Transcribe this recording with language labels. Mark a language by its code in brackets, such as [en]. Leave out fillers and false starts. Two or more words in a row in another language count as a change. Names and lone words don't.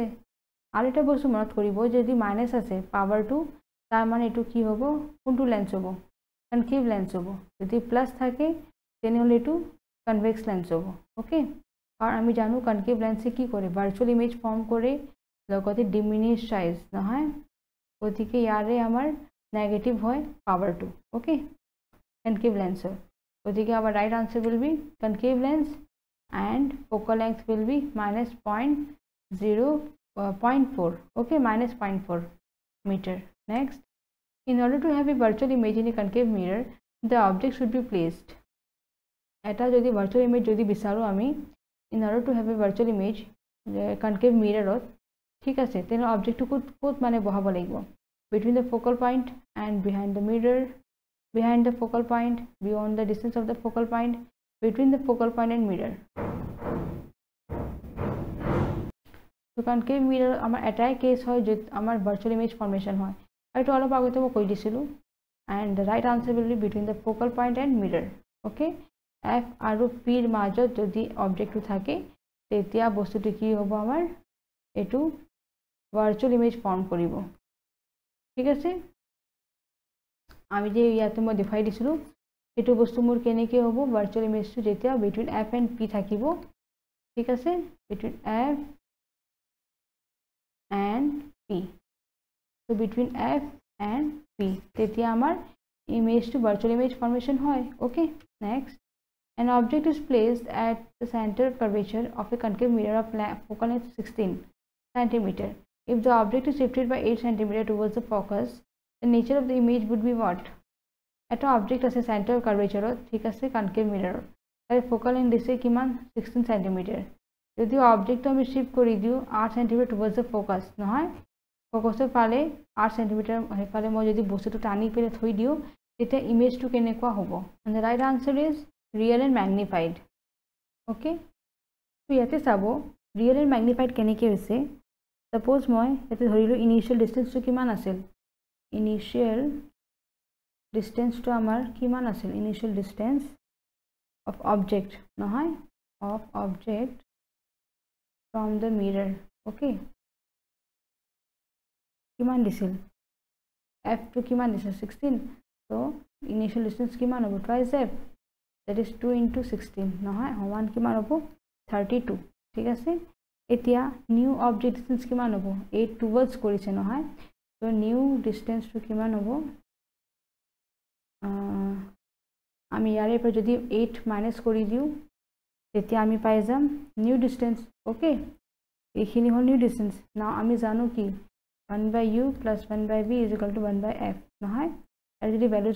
[as] আৰু এটা বস্তু মনত কৰিব যদি মাইনাস আছে পাৱাৰটো তাৰ মানে এটো কি হ'ব কোনটো লেন্স হ'ব [en] concave lens [as] হ'ব যদি প্লাস থাকে তেনেহ'লে এটো [en] convex lens [as] হ'ব ওকে আৰু আমি জানো কনকেভ লেন্সে কি কৰে [en] virtual image form [as] কৰে লগতে [en] diminish size [as] নহয় গতিকে ইয়াৰে আমাৰ নেগেটিভ হয় পাৱাৰটো ওকে কনকেভ লেন্সৰ গতিকে [en] our right answer will be [as] concave lens and focal length will be [en] -0.4 okay -0.4 meter next in order to have a virtual image in a concave mirror the object should be placed [as] এটা যদি [en] virtual image [as] যদি বিচাৰো আমি [en] in order to have a virtual image concave mirror ot [as] ঠিক আছে তেনে অবজেক্টটো কোত মানে বহাব লাগিব [en] between the focal point and behind the mirror behind the focal point beyond the distance of the focal point between the focal point and mirror so concave mirror [as] আমাৰ এইটোৱেই case হয় যে আমাৰ [en] virtual image formation [as] হয় এইটো অলপ আগতে মই কৈ দিছিলোঁ [en] and the right answer will be between the focal point and mirror okay [as] f আৰু p ৰ মাজত যদি object টো থাকে তেতিয়া বস্তু টো কি হ'ব আমাৰ এইটো [en] virtual image form [as] koribo ঠিক আছে আমি যে ইয়াতে মই দেখাই দিছিলো এটো বস্তু মোৰ কেনেকে হ'ব ভাৰ্চুয়াল ইমেজটো যেতিয়া [en] between f [as] and p থাকিব ঠিক আছে [en] between f and p so between f and p [as] তেতিয়া আমাৰ ইমেজটো [en] virtual image formation হয় okay next an object is placed at the center curvature of a concave mirror of focal length 16 cm if the object is shifted by 8 cm towards the focus the nature of the image would be what [as] eta object ase [en] center curvature [as] ঠিক আছে [en] concave mirror ar focal length [as] দিছে কিমান 16 cm jodi object to ami shift kori diu 8 cm [en] towards the focus [as] nohoy focus এৰ পিনে 8 cm পিনে মই যদি বস্তু টো টানি পেলে থৈ দিওঁ এটা image টো কেনেকুৱা হ'ব [en] and the right answer is real and magnified okay [as] তো ইয়াতে চাবা [en] real and magnified [as] কেনেকে হৈছে suppose মই এইটো ধৰিলোঁ [en] initial distance [as] টো কিমান আছিল [en] initial distance [as] টো আমাৰ কিমান আছিল [en] initial distance of object nohoy of object from the mirror okay [as] কিমান দিছিল f টো কিমান দিছিল 16 [en] so initial distance [as] কিমান হ'ব [en] twice f that is 2 into 16 [as] নহয় সমান কিমান হ'ব 32 ঠিক আছে এতিয়া [en] new object distance [as] কিমান হ'ব 8 টুৱাৰ্ডছ কৰিছে নহয় তো [en] new distance [as] টু কিমান হ'ব আমি ইয়াৰে পৰা যদি 8 মাইনাস কৰি দিও তেতিয়া আমি পাই যাম [en] new distance [as] ওকে এইখিনি হল [en] new distance [as] নাও আমি জানো কি 1/u + 1/v = 1/f নহয় আৰু যদি ভ্যালুজ